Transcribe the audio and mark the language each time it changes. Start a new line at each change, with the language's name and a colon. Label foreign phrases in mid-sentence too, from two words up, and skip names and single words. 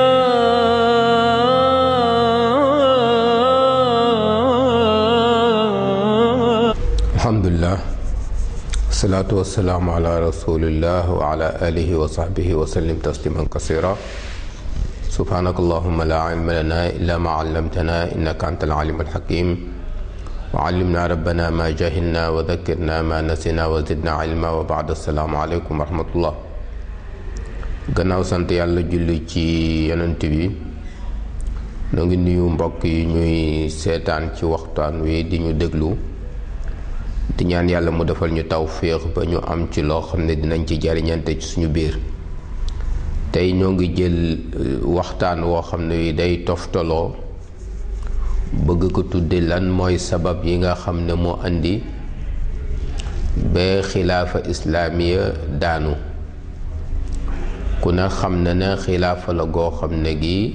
Arabic: الحمد لله والصلاة والسلام على رسول الله وعلى آله وصحبه وسلم تسليما كثيرا سبحانك اللهم لا علم لنا إلا ما علمتنا إنك أنت العليم الحكيم وعلمنا ربنا ما جهلنا وذكرنا ما نسينا وزدنا علما وبعد السلام عليكم ورحمة الله
Wolof: gannaaw sant yàlla julli ci yonent bi noo ngi nuyu mbokk yi ñuy seetaan ci waxtaan wi di ñu déglu di ñaan yàlla mu defal ñu tawféex ba ñu am ci loo xam ne dinañ ci jariñante ci suñu biir tey ñoo ngi jël waxtaan woo xam ne day toftaloo bëgg ko tudde lan mooy sabab yi nga xam ne moo andi ba
Arabic: خلافة إسلامية
Wolof: daanu ku ne xam na ne xilaafa la goo xam ne gi